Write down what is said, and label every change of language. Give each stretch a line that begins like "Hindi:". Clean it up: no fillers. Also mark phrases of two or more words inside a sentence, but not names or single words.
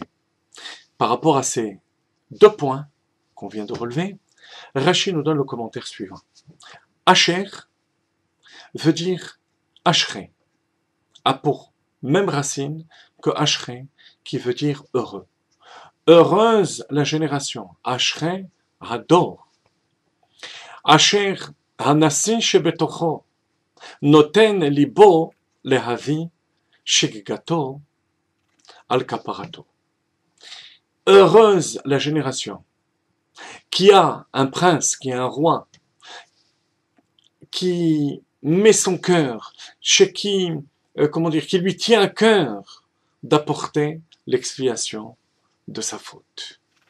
French: Par rapport à ces deux points qu'on vient de relever, Rashi nous donne le commentaire suivant. Asher veut dire Ashrei, a pour même racine que Ashrei, qui veut dire heureux. Heureuse la génération,
Hebrew: אשרי הדור. אשר הנשיא שבתוכו נותן לבו להביא שגגתו על כפרתו.
French: Heureuse la génération qui a un prince, qui a un roi, qui met son cœur, chez qui, qui lui tient à cœur d'apporter l'expiation de sa faute.